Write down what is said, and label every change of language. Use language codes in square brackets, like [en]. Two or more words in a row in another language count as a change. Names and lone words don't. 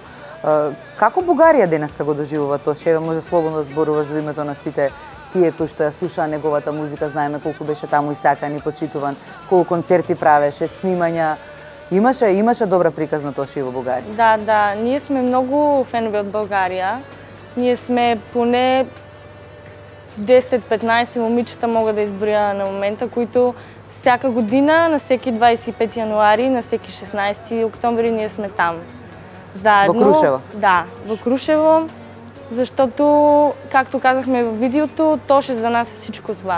[mk] Како Бугарија денеска го доживува тоа? Че може слободно да зборуваш во името на сите тие кои што ја слушаа неговата музика, знаеме колку беше таму исакан и почитуван, колку концерти правеше, снимања. Имаше добра приказ на тоа и во Бугарија. Да, ние сме многу фенови од Бугарија. [bg] Ние сме поне 10-15 момичета мога да изброја на момента, които всяка година, на всеки 25 јануари, на всеки 16 октомври ние сме там. [mk] Заедно. Во Крушево? Да, во Крушево, [bg] защото, както казахме [mk] во видеото, [bg] Тоше за нас е всичко това.